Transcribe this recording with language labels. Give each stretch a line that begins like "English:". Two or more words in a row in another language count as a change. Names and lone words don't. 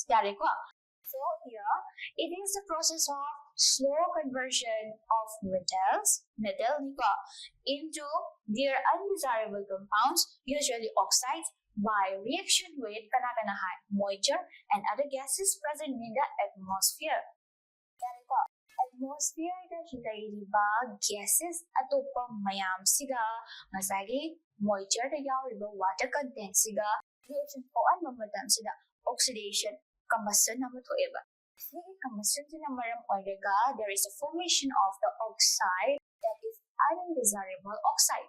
English: So here it is the process of slow conversion of metal into their undesirable compounds, usually oxides, by reaction with moisture and other gases present in the atmosphere. Atmosphere gases
Manipuri: atopa mayam siga
English: moisture water content siga reaction oxidation combustion combustion there is a formation of the oxide that is undesirable oxide.